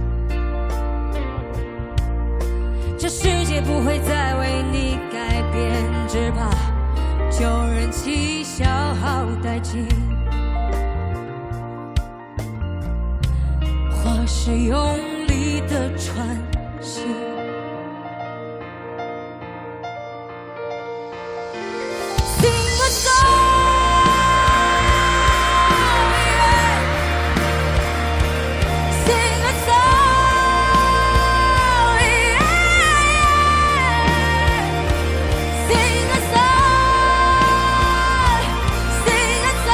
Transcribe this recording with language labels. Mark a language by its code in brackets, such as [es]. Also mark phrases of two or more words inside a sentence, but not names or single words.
[zh] 这世界不会再为你改变，只怕旧人气消耗殆尽，或是用力的喘息。 [en] Sing a song，Sing a song，Sing a song，Sing a